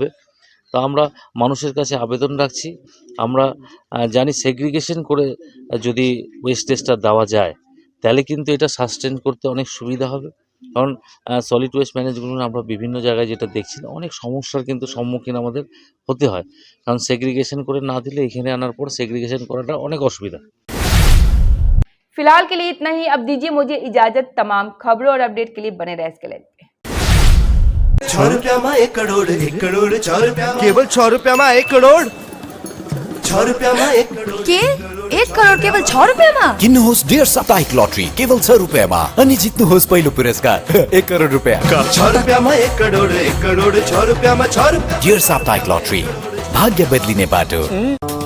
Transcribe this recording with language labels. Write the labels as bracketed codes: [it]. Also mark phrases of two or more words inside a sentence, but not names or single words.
[bn] তো আমরা মানুষের কাছে আবেদন রাখছি, আমরা জানি সেগ্রিগেশন করে যদি ওয়েস্টেজটা দেওয়া যায় তাহলে কিন্তু এটা সাস্টেন করতে অনেক সুবিধা হবে। কারণ [en] solid waste management [bn] আমরা বিভিন্ন জায়গায় যেটা দেখছি অনেক সমস্যার কিন্তু সম্মুখীন আমাদের হতে হয়। কারণ সেগ্রিগেশন করে না দিলে এখানে আনার পর সেগ্রিগেশন করাটা অনেক অসুবিধা। [hi] फिलहाल के लिए इतना ही। अब दीजिए मुझे इजाजत। तमाम खबरों और अपडेट के लिए बने रहे इसके लिए। 6 रुपया में 1 करोड़ 1 करोड़ 6 रुपया केवल 6 रुपया में 1 करोड़ 6 रुपया में 1 करोड़ के 1 करोड़ केवल 6 रुपया में [ne] किन्नुहोस् डेढ साप्ताहिक लटरी केवल 6 रुपैयाँमा अनि जित्नुहोस् पहिलो पुरस्कार 1 करोड रुपैयाँ। [hi] 6 रुपया में 1 करोड़ 6 रुपया में 6 रुपया। [ne] डेढ साप्ताहिक लटरी भाग्य बदलिने बाटो।